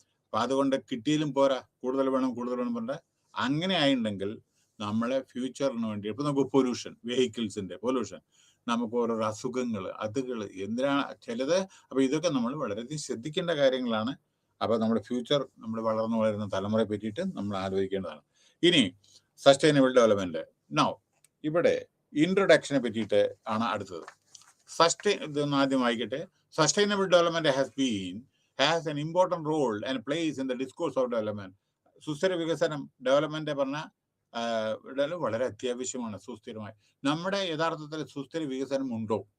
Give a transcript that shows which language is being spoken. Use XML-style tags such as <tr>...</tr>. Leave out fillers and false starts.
<ml>അപ്പൊ അതുകൊണ്ട് കിട്ടിയാലും പോരാ, കൂടുതൽ വേണം പറഞ്ഞ അങ്ങനെ ആയിട്ടുണ്ടെങ്കിൽ നമ്മളെ ഫ്യൂച്ചറിന് വേണ്ടി ഇപ്പൊ നമുക്ക് പൊല്യൂഷൻ, വെഹിക്കിൾസിന്റെ പൊല്യൂഷൻ, നമുക്ക് ഓരോ അസുഖങ്ങൾ, അതുകൾ എന്തിനാണ് ചിലത്. അപ്പൊ ഇതൊക്കെ നമ്മൾ വളരെയധികം ശ്രദ്ധിക്കേണ്ട കാര്യങ്ങളാണ്. അപ്പൊ നമ്മുടെ ഫ്യൂച്ചർ, നമ്മൾ വളർന്നു വരുന്ന തലമുറയെ പറ്റിയിട്ട് നമ്മൾ ആലോചിക്കേണ്ടതാണ്. ഇനി സസ്റ്റൈനബിൾ ഡെവലപ്മെന്റ്. നൗ ഇവിടെ ഇൻട്രൊഡക്ഷനെ പറ്റിയിട്ട് ആണ് അടുത്തത്. ഇതൊന്ന് ആദ്യം വായിക്കട്ടെ.</ml> <en>Sustainable development has an important role and plays in the discourse of development.</en> <ml>സുസ്ഥിര വികസനം, ഡെവലപ്മെന്റ് പറഞ്ഞ വളരെ അത്യാവശ്യമാണ്. സുസ്ഥിരമായി നമ്മുടെ യഥാർത്ഥത്തിൽ സുസ്ഥിര വികസനം ഉണ്ടോ?</ml>